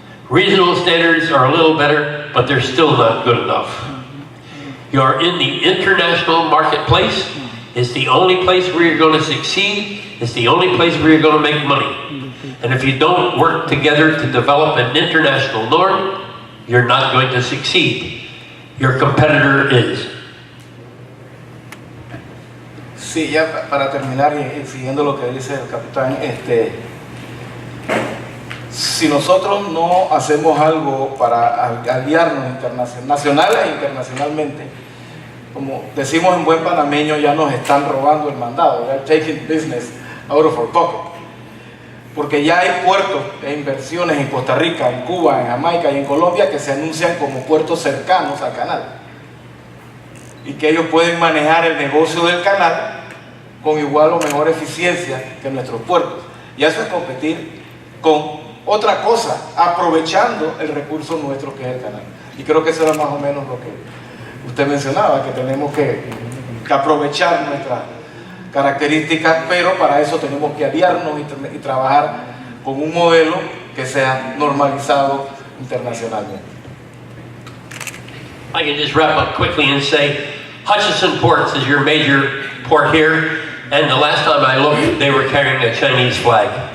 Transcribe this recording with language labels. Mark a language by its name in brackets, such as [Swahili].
[English] Regional standards are a little better, but they're still not good enough. You're in the international marketplace, It's the only place where you're going to succeed. It's the only place where you're going to make money. And if you don't work together to develop an international norm, you're not going to succeed. Your competitor is. [Spanish] Sí, ya para terminar y siguiendo lo que dice el capitán, si nosotros no hacemos algo para aliarnos nacional e internacionalmente, como decimos en buen panameño, ya nos están robando el mandado, [English] they're taking business out of our pocket. [Spanish] Porque ya hay puertos e inversiones en Costa Rica, en Cuba, en Jamaica y en Colombia que se anuncian como puertos cercanos al canal. Y que ellos pueden manejar el negocio del canal con igual o mejor eficiencia que nuestros puertos. Y eso es competir con otra cosa, aprovechando el recurso nuestro que es el canal. Y creo que eso era más o menos lo que usted mencionaba, que tenemos que aprovechar nuestras características, pero para eso tenemos que aliarnos y trabajar con un modelo que sea normalizado internacionalmente. [English] I can just wrap up quickly and say, Hutchison Ports is your major port here, and the last time I looked, they were carrying a Chinese flag.